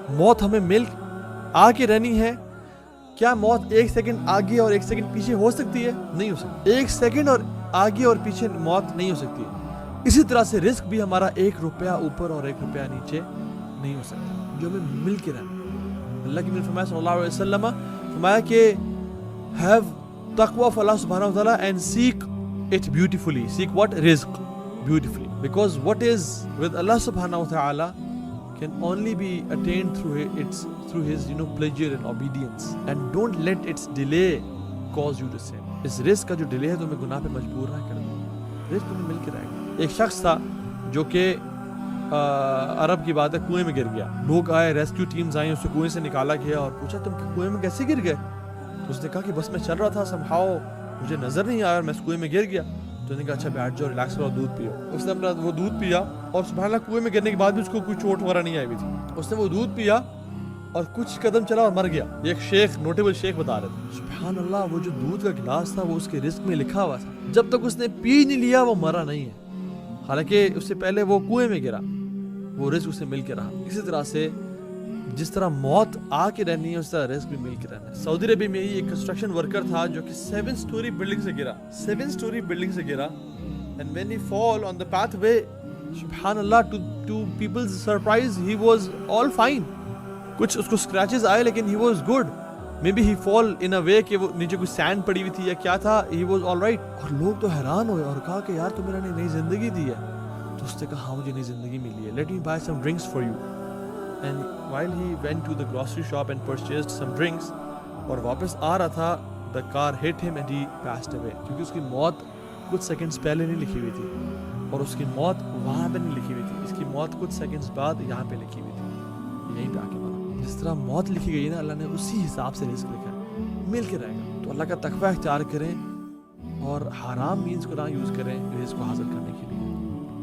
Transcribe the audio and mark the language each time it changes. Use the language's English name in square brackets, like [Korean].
[Urdu] موت ہمیں مل آ کے رہنی ہے. کیا موت ایک سیکنڈ آگے اور ایک سیکنڈ پیچھے ہو سکتی ہے؟ نہیں ہو سکتی. ایک سیکنڈ اور آگے اور پیچھے موت نہیں ہو سکتی. اسی طرح سے رزق بھی ہمارا 1 روپیہ اوپر اور 1 روپیہ نیچے نہیں ہو سکتا, جو ہمیں مل کے رہنا. اللہ کی فرمایا صلی اللہ علیہ وسلم فرمایا کہ [English] have taqwa of Allah subhanahu wa ta'ala and seek it beautifully. Seek what? Rizq beautifully. Because what is with Allah subhanahu wa ta'ala can only be attained through his pleasure and obedience. And don't let its delay cause you to sin. [Urdu] اس رزق کا جو delay ہے تو میں گناہ پہ مجبور نہ کر دوں. رزق تمہیں مل کے رہے گا. ایک شخص تھا جو کہ عرب کی بات ہے, کنویں میں گر گیا. لوگ آئے, ریسکیو ٹیمز آئیں, اسے کنویں سے نکالا گیا اور پوچھا تم کنویں میں کیسے گر گئے؟ تو اس نے کہا کہ بس میں چل رہا تھا, somehow مجھے نظر نہیں آیا اور میں اس کنویں میں گر گیا. تو نے کہا اچھا بیٹھ جاؤ, ریلیکس کرو, دودھ پیو. اس نے اپنا وہ دودھ پیا اور سبحان اللہ کنویں میں گرنے کے بعد بھی اس کو کوئی چوٹ وغیرہ نہیں آئی ہوئی تھی. اس نے وہ دودھ پیا اور کچھ قدم چلا اور مر گیا. یہ ایک شیخ, نوٹیبل شیخ بتا رہے تھے سبحان اللہ وہ جو دودھ کا گلاس تھا وہ اس کے رزق میں لکھا ہوا تھا. جب تک اس نے پی نہیں لیا وہ مرا نہیں ہے, حالانکہ اس سے پہلے وہ کنویں میں گرا, وہ رزق اسے مل کے رہا. اسی طرح سے جس طرح موت آ کے رہنی ہے اس طرح رزق بھی مل کے رہنا ہے. سعودی عربیہ میں ایک کنسٹرکشن ورکر تھا جو کہ 7 سٹوری بلڈنگ سے گرا, 7 سٹوری بلڈنگ سے گرا. [English] And when he fall on the pathway, subhanallah, to people's surprise, he was all fine. [Urdu] کچھ اس کو اسکریچز آئے لیکن [English] he was good. Maybe he fall in a way [Urdu] کہ وہ نیچے کوئی سینڈ پڑی ہوئی تھی یا کیا تھا, [English] he was all right. [Urdu] اور لوگ تو حیران ہوئے اور کہا کہ یار تم نے نئی زندگی دی ہے. تو اس نے کہا ہاں مجھے نئی زندگی ملی ہے, [English] let me buy some drinks for you. And while he went to the grocery shop and purchased some drinks, [Urdu] اور واپس آ رہا تھا, [English] the car hit him and he passed away. [Urdu] کیونکہ اس کی موت کچھ سیکنڈز پہلے نہیں لکھی ہوئی تھی اور اس کی موت وہاں پہ نہیں لکھی ہوئی تھی, اس کی موت کچھ سیکنڈز بعد یہاں پہ لکھی ہوئی تھی, یہیں پہ آ کے مرا. جس طرح موت لکھی گئی نا اللہ نے اسی حساب سے رزق لکھا ہے, مل کے رہے گا. تو اللہ کا تقوی اختیار کریں اور حرام مینز کو نہ یوز کریں رزق کو حاصل کرنے کے لیے.